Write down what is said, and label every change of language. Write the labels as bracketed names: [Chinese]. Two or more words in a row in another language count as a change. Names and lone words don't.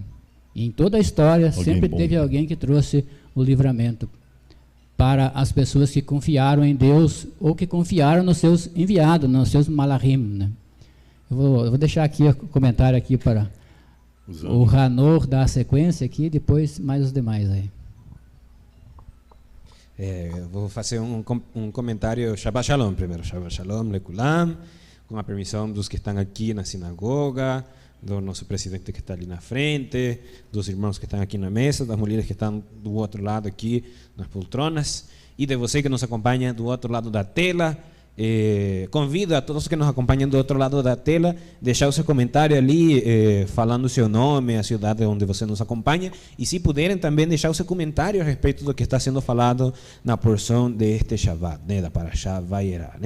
[Portuguese] E em toda a história sempre teve alguém que trouxe o livramento para as pessoas que confiaram em Deus ou que confiaram nos seus enviados, nos seus malachim, né? Eu vou deixar aqui o comentário aqui para o Ranor dar a sequência aqui, depois mais os demais aí. Vou fazer um comentário. [Hebrew] שבת שלום primeiro. שבת שלום לכולם, [Portuguese] com a permissão dos que estão aqui na sinagoga, do nosso presidente que está ali na frente, dos irmãos que estão aqui na mesa, das mulheres que estão do outro lado aqui nas poltronas, e de você que nos acompanha do outro lado da tela. convido a todos que nos acompanham do outro lado da tela, deixar o seu comentário ali, falando o seu nome, a cidade onde você nos acompanha, e se puderem também deixar o seu comentário a respeito do que está sendo falado na porção deste Shabbat, né, da Parashá Vayera, né?